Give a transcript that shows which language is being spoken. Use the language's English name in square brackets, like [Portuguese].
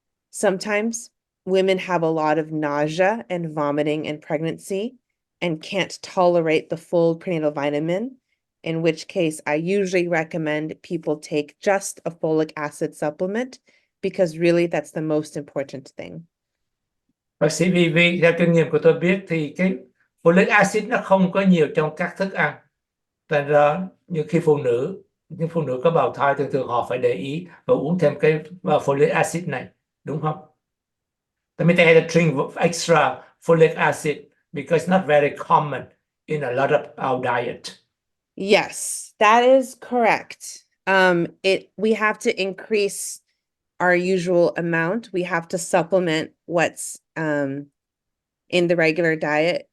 [English] Sometimes women have a lot of nausea and vomiting in pregnancy and can't tolerate the full prenatal vitamin, in which case I usually recommend people take just a folic acid supplement because really that's the most important thing. [Vietnamese] Bác sĩ Vivi, theo kinh nghiệm của tôi biết thì cái folic acid nó không có nhiều trong các thức ăn. Thành ra như khi những phụ nữ có bào thai thường thường họ phải để ý và uống thêm cái folic acid này, đúng không? [English] That means they had to drink extra folic acid because it's not very common in a lot of our diet. Yes, that is correct. We have to increase our usual amount. We have to supplement what's in the regular diet.